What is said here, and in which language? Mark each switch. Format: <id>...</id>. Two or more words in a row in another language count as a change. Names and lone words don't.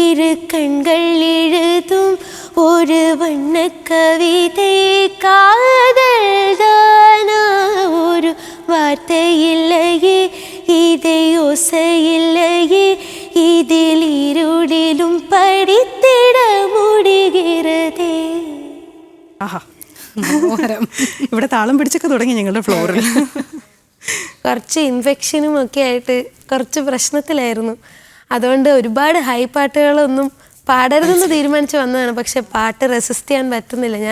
<ta>கண்கள் எழுதும் ஒரு வண்ண கவிதை காதல் தானா ஒரு வார்த்தை இல்லையே இதை யோசை இல்லையே இதில் இருளிலும் படித்திட முடிகிறதே.</ta> <ml>ആഹാ മനോഹരം. ഇവിടെ താളം പിടിച്ചൊക്കെ തുടങ്ങി ഞങ്ങളുടെ ഫ്ലോറിൽ. കുറച്ച് ഇൻഫെക്ഷനും ഒക്കെ ആയിട്ട് കുറച്ച് പ്രശ്നത്തിലായിരുന്നു. അതുകൊണ്ട് ഒരുപാട് ഹൈ പാട്ടുകളൊന്നും പാടരുതെന്ന് തീരുമാനിച്ച് വന്നതാണ്. പക്ഷെ പാട്ട് റെസിസ്റ്റ് ചെയ്യാൻ പറ്റുന്നില്ല ഞാൻ.</ml>